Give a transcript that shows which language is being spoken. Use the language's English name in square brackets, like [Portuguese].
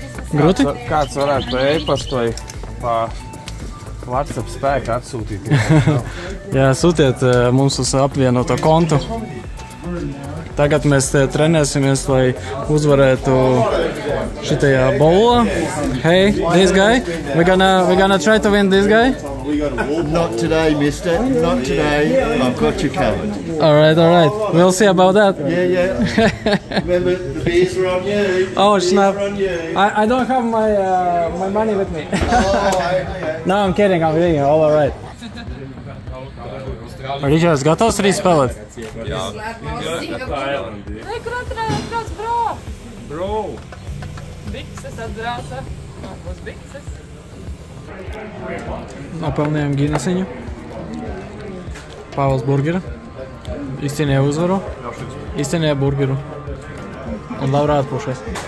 [Latvian] Grūti? Kāds varētu pa e-pastu vai pa WhatsApp spēku atsūtīt? Jā, sūtiet mums uz apvienoto kontu. Tagad mēs trenēsimies, lai uzvarētu šitajā bowlā. [English] Hey, this guy, we're gonna try to win this guy. Not today, mister. Not today. I've got you covered. All right. We'll see about that. Yeah. Remember, the beers are on you. Oh, snap. Beers are on you. I don't have my money with me. Okay. No, I'm kidding. All right. [Latvian] Ričards, gatavs arī spēlēt? Jā. Nē, kur atrādāt kāds bro? Bikses atbrauca. Būs bikses. Nopelnījām Ginesiņu. Pāvils burgera. Izcīnīja uzvaru. Izcīnīja burgeru. Un Laura atpūšies.